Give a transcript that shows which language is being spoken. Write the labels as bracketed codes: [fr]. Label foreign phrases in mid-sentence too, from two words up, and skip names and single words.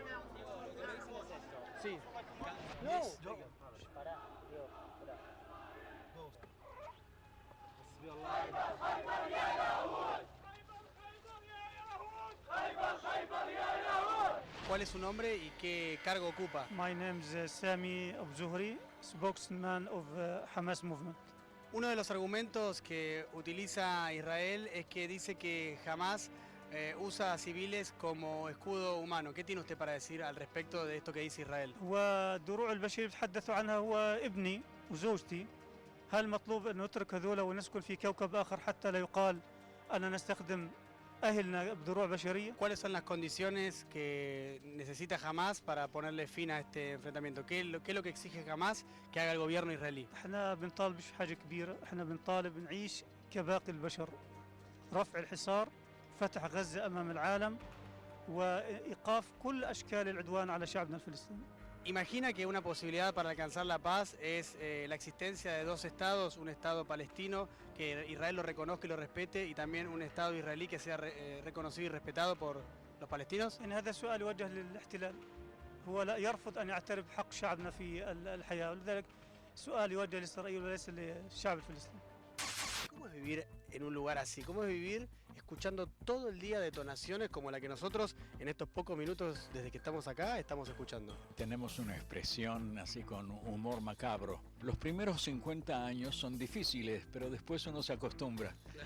[es] Sí. No. ¿Cuál es su nombre y qué cargo ocupa? [en] My name is Sami Abu Zuhri, spokesman of Hamas movement. [es] Uno de los argumentos que utiliza Israel es que dice que Hamas usa a civiles como escudo humano. ¿Qué tiene usted para decir al respecto de esto que dice Israel? [ar] ودروع البشرية بتحدثوا عنها هو ابني وزوجتي. هل مطلوب أن نترك هذولا ونسكن في كوكب آخر حتى لا يقال أننا نستخدم أهلنا بدروع بشرية؟ [es] ¿Cuáles son las condiciones que necesita Hamas para ponerle fin a este enfrentamiento? ¿Qué es lo que exige Hamas que haga el gobierno israelí? [ar] احنا بنطالب بحاجة كبيرة، احنا بنطالب نعيش كباقي البشر. رفع الحصار، فتح غزة أمام العالم، وإيقاف كل أشكال العدوان على شعبنا الفلسطيني. [es] Imagina que una posibilidad para alcanzar la paz es la existencia de dos estados, un estado palestino que Israel lo reconozca y lo respete y también un estado israelí que sea reconocido y respetado por los palestinos. [ar] إن هذا سؤال يوجه للاحتلال. هو لا يرفض أن يعترف بحق شعبنا في الحياة، ولذلك سؤال يوجه لإسرائيل وليس للشعب الفلسطيني. [es] ¿Cómo es vivir en un lugar así? ¿Cómo es vivir escuchando todo el día detonaciones como la que nosotros en estos pocos minutos desde que estamos acá estamos escuchando? Tenemos una expresión así con humor macabro. Los primeros 50 años son difíciles, pero después uno se acostumbra.